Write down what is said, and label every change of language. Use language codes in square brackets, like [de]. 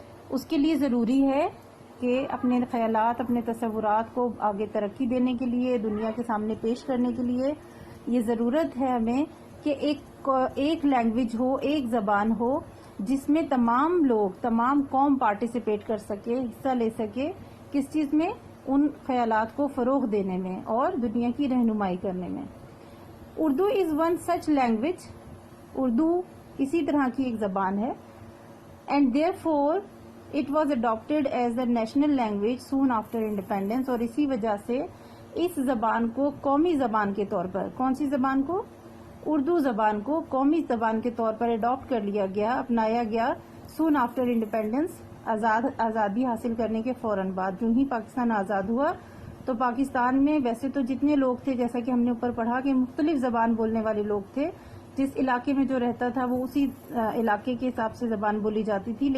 [ur] اس کے لیے ضروری ہے کہ اپنے خیالات، اپنے تصورات کو آگے ترقی دینے کے لیے، دنیا کے سامنے پیش کرنے کے لیے یہ ضرورت ہے ہمیں کہ ایک لینگویج ہو، ایک زبان ہو جس میں تمام لوگ، تمام قوم پارٹیسپیٹ کر سکے، حصہ لے سکے. کس چیز میں؟ ان خیالات کو فروغ دینے میں اور دنیا کی رہنمائی کرنے میں. Urdu [en] Is one such language. [ur] Urdu اسی طرح کی ایک زبان ہے. [en] And therefore It was adopted as the national language soon after independence. [ur] اور اسی وجہ سے اس زبان کو قومی زبان کے طور پر، کون سی زبان کو؟ اردو زبان کو قومی زبان کے طور پر اڈاپٹ کر لیا گیا، اپنایا گیا [en] soon after independence. [ur] آزادی حاصل کرنے کے فوراً بعد، جو ہی پاکستان آزاد ہوا تو پاکستان میں ویسے تو جتنے لوگ تھے، جیسا کہ ہم نے اوپر پڑھا کہ مختلف زبان بولنے والے لوگ تھے، جس علاقے میں جو رہتا تھا وہ اسی علاقے کے حساب سے زبان بولی جاتی تھی.